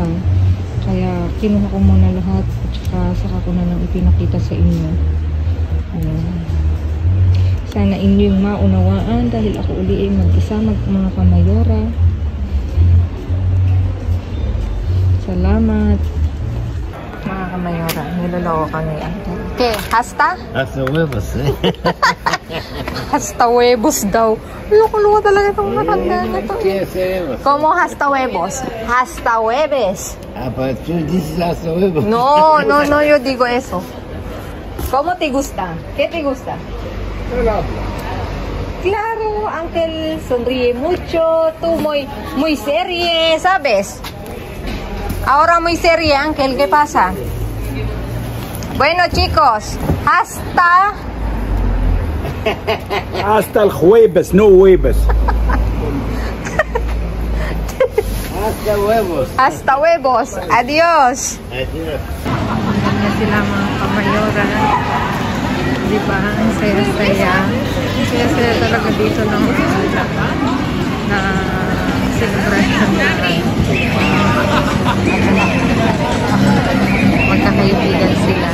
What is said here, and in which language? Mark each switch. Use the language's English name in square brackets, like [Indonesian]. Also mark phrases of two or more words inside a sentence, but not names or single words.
[Filipino] Kaya kinuha ko muna lahat at saka ko na lang ipinakita sa inyo. Ayan. Sana inyo yung maunawaan dahil ako uli ay mag-isa mga kamayora. Salamat. Mga kamayora, niloloko kami. [Spanish] Okay, hasta? Hasta huevos, eh. Hasta huevos daw. [Filipino] Loko-loko talaga itong matanda na to. [Spanish] Como hasta huevos? Hasta hueves. Ah, pero tú dices hasta huevos. No, yo digo eso. ¿Cómo te gusta? ¿Qué te gusta? Claro, Uncle sonríe mucho, tú muy serie, ¿sabes? Ahora muy serie, Uncle, ¿qué pasa? Bueno, chicos, hasta el jueves, no huevos. Hasta huevos. Hasta huevos. Adiós. Adiós. [Filipino] Ayan sila mga kamayora. Diba? Ang saya-saya. Ang saya-saya talaga dito ng na celebration natin. Magkakaibigan sila.